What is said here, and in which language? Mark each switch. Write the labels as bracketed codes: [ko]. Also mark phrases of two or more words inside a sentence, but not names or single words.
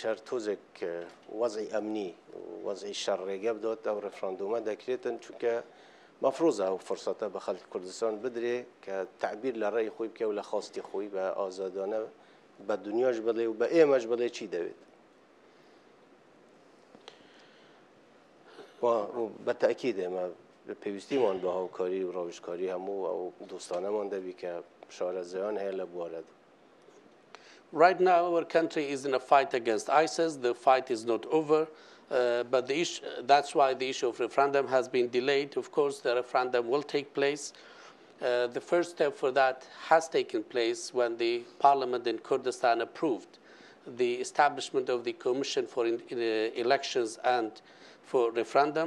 [ckb] هەر تۆزێک وەزعی ئەمنی وەزعی شەڕ ڕێگە بدات ئەو ڕفراندۆمە دەکرێتن چونکە مەفرۆزە ئەو فرسەتە بە خەڵکی کوردستان بدرێ کە تعبیر لە ڕێی خۆی بکە و لە خاستی خۆی بە ئازادانە بە دنیاش بڵێ و بە ئێمەش بڵێ چی دەوێت بە تەئکید ئێمە پێویستیمان بە هاوکاری و ڕاوێژکاری هەموو ئەو دۆستانەمان دەبی کە شارەزایان هەیە لە بوارەدا. [en] Right now, our country is in a fight against ISIS. The fight is not over, but that's why the issue of referendum has been delayed. Of course, the referendum will take place. The first step for that has taken place when the parliament in Kurdistan approved the establishment of the Commission for Elections and for Referendum.